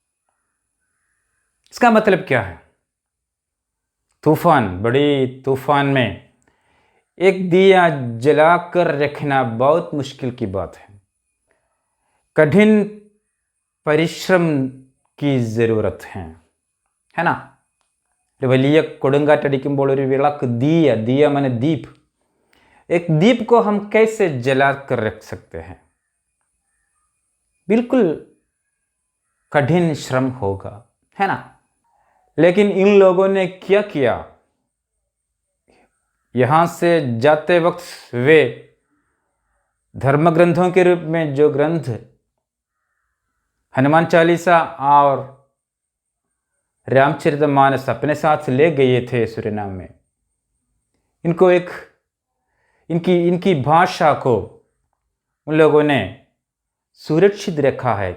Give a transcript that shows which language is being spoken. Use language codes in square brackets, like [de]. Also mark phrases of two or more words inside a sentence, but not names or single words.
[hi] इसका मतलब क्या है? तूफान, बड़ी तूफान में एक दिया जलाकर रखना बहुत मुश्किल की बात है. कठिन परिश्रम की ज़रूरत है. है ना। [ml] ഒരു വലിയ കൊടുങ്കാറ്റടിക്കുമ്പോൾ ഒരു വിളക്ക് [hi] दिया माने दीप, एक दीप को हम कैसे जला कर रख सकते हैं, बिल्कुल कठिन श्रम होगा, है ना। लेकिन इन लोगों ने क्या किया, यहाँ से जाते वक्त वे धर्म ग्रंथों के रूप में जो ग्रंथ हनुमान चालीसा और रामचरितमानस अपने साथ ले गए थे सूरीनाम में, इनको एक इनकी भाषा को उन लोगों ने सुरक्षित रखा है।